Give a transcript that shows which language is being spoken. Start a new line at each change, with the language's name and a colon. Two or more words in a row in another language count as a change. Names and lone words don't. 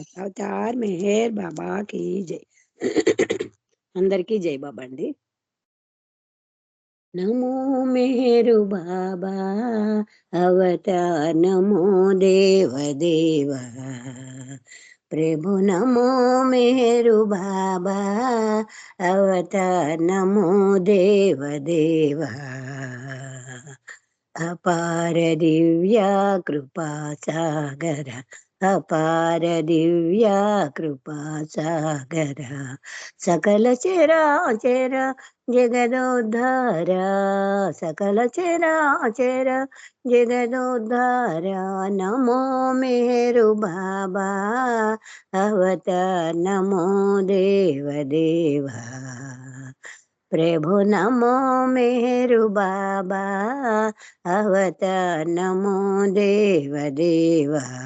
Hindi: अवतार मेहर बाबा की जय.
Telugu: అందరికీ జై బాబా అండి.
Sanskrit: नमो मेरु बाबा अवतार, नमो देव देव, प्रभु नमो मेहरु बाबा, अवतार नमो देव देवा, अपार दिव्या कृपा सागर, अपार दिव्या कृपा सागर, सकल चराचर जगदोद्धारा, सकल चराचर जगदोद्धारा, नमो मेहरु बाबा, अवतार नमो देव देवा, प्रभु नमो मेहरु बाबा, अवतार नमो देव देवा,